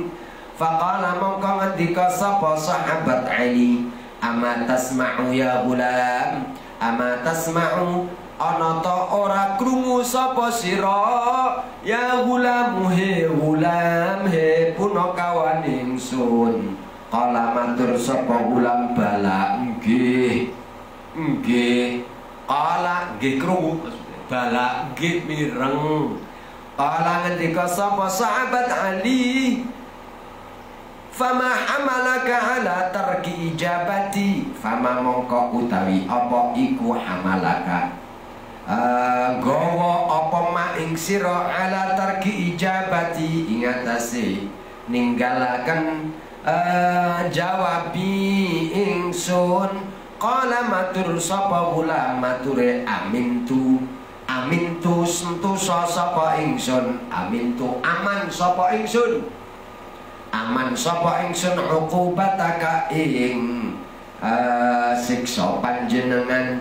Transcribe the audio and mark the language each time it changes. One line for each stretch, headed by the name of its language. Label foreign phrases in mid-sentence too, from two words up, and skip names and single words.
Javanese: Faqala mongko ngendika sapa sahabat Ali,
Arabic: ama tasma'u ya hulam, ama tasma'u
Javanese: ana ta ora krungu sapa sira ya hulam he punakawan ingsun. Kala matur sapa hulam, bala nggih kala nggih krungu, bala nggih mireng. Kala ngendika sapa sahabat Ali,
Arabic: fama hamalaka ala tarki ijabati.
Javanese: Fama mongko utawi apa iku hamalaka gawa apa ma ing sira
Arabic: ala tarki ijabati
Javanese: ing atase ninggalaken jawabi ingsun. Qala matur sapa hulam mature amintu sentosa sapa ingsun, amintu aman sapa ingsun, aman sapa ingsun uqubataka ing siksa panjenengan.